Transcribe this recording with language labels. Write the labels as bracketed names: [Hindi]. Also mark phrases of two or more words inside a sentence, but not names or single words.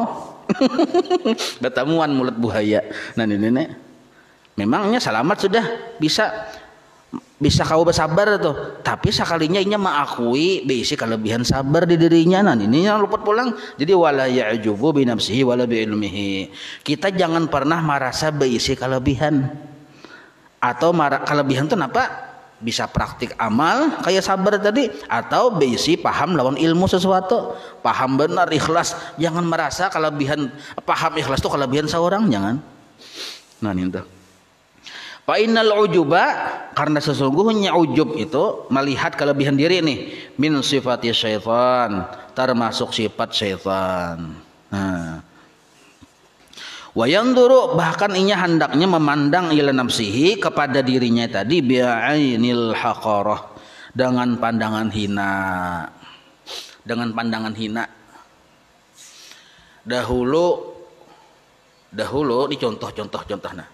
[Indonesian] Betamuan mulut buaya. Nah ini memangnya selamat sudah bisa kau bersabar tuh, tapi sekalinya inya mengakui bisi kelebihan sabar di dirinya. Nah ini yang luput pulang. [Arabic] Jadi ولا يعجب بنفسه ولا بعلمه. [Indonesian] Kita jangan pernah merasa bisi kelebihan. Atau kelebihan itu apa? Bisa praktik amal kayak sabar tadi, atau bisi paham lawan ilmu sesuatu, paham benar ikhlas. Jangan merasa kelebihan paham ikhlas itu kelebihan seorang, jangan. Nah ini tuh. [Arabic] فإن العجب, [Indonesian] karena sesungguhnya ujub itu melihat kelebihan diri nih, [Arabic] من صفات الشيطان, [Indonesian] termasuk sifat syaitan. Nah. [Arabic] وينظر, [Indonesian] bahkan inya hendaknya memandang [Arabic] إلى نفسه, [Indonesian] kepada dirinya tadi [Arabic] بعين الحقارة, [Indonesian] dengan pandangan hina. Dengan pandangan hina. Dahulu dicontoh nah.